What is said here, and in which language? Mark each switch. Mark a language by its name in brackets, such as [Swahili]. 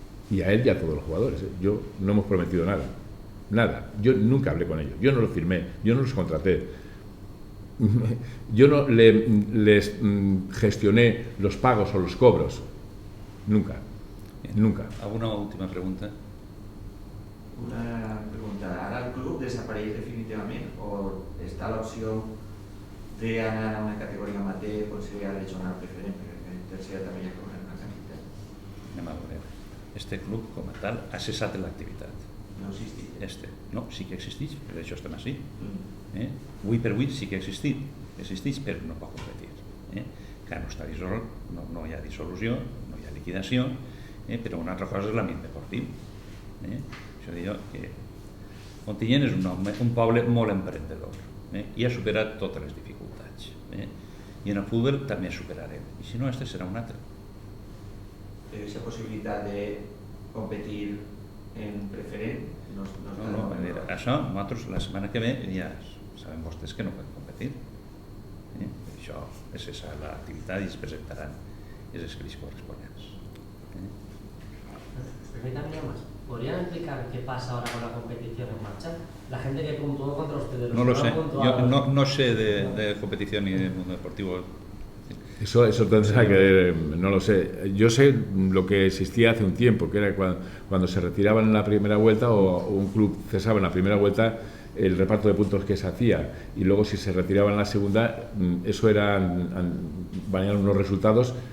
[Spanish] Y a él y a todos los jugadores. Yo no hemos prometido nada. Nada. Yo nunca hablé con ellos. Yo no los firmé. Yo no los contraté. Yo no les gestioné los pagos o los cobros. Nunca. Nunca. ¿Alguna última pregunta? Una pregunta. [Catalan] ¿Ara el club desapareix definitivament o està l'opció d'anar a una categoria amateur, considerar regional preferent, perquè en tercera també hi ha una quantitat? Anem a veure. Este club, com a tal, ha cessat l'activitat. No existeix. No, sí que existeix, per això estem així. Avui per avui sí que existeix, però no pot competir. Que no està dissolt, no hi ha dissolució, no hi ha liquidació, però una altra cosa és l'àmbit deportiu. Això diu que Ontinyent és un poble molt emprendedor i ha superat totes les dificultats. I en el futbol també superarem, i si no, este serà un altre. Aquesta possibilitat de competir en preferent no això nosaltres la setmana que ve ja sabem vostès que no poden competir. Això és l'activitat i es presentaran els escrits corresponents. [Spanish] Permítanme más. ¿Podrían explicar qué pasa ahora con la competición en marcha? La gente que puntuó contra ustedes. No lo sé. Yo no sé de competición ni del mundo deportivo. Eso tendrá que ver, no lo sé. Yo sé lo que existía hace un tiempo, que era cuando se retiraban en la primera vuelta o un club cesaba en la primera vuelta, el reparto de puntos que se hacía, y luego si se retiraban en la segunda, eso valían unos resultados.